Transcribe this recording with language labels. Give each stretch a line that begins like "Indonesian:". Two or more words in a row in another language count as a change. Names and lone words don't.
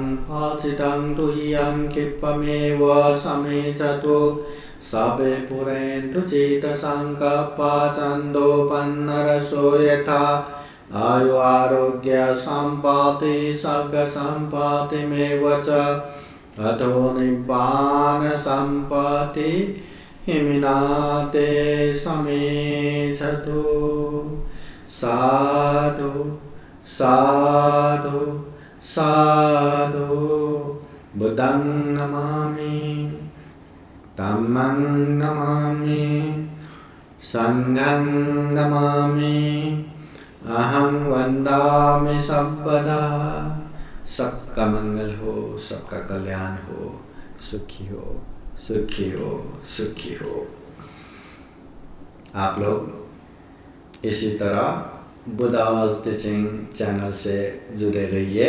Pali: पाचितं तुह्यं क्षिप्रमेव समेधतु सबे पुरेन्तु चेतसङ्कल्पा छन्दोपन्नरसो यथा आयु आरोग्य सम्पत्ति सर्ग सम्पत्तिमेव च अतो निब्बान सम्पत्ति हिमिनाते समेधतु साधु साधु साधु बुद्धं नमामि धम्मं नमामि संघं नमामि अहं वन्दामि सर्वदा।
Hindi: सबका मंगल हो, सबका कल्याण हो, सुखी हो, सुखी हो, सुखी हो। आप लोग इसी तरह बुद्धा's टीचिंग चैनल से जुड़े रहिए।